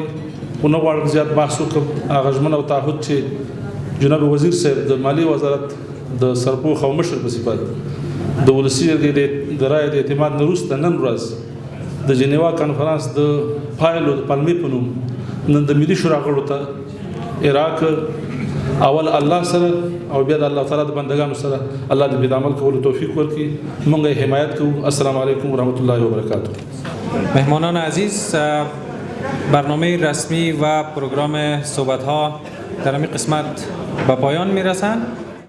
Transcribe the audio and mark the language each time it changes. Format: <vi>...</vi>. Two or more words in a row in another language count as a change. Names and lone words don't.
<ps>خو نه غواړم زیات بحث وکړم. هغه ژمنه او تعهد چې جناب وزیر صاحب د مالی وزارت د سرپوښ او مشر په صفت د ولسي جرګې د رایې د اعتماد نه وروسته نن ورځ د جنیوا کانفرانس د پایلو د پلمې په نوم نن د ملي شورا غړو ته عراق اول الله سره او بیا د الله تعالی د بندگانو سره الله دې د عمل کولو توفیق ورکړي. موږ یې حمایت کوو.</ps> <ar>السلام علیکم ورحمت الله وبرکاته.</ar> <fa>مهمانان عزیز، برنامه رسمی و پروگرام صحبت ها در همین قسمت به پایان می رسند.</fa>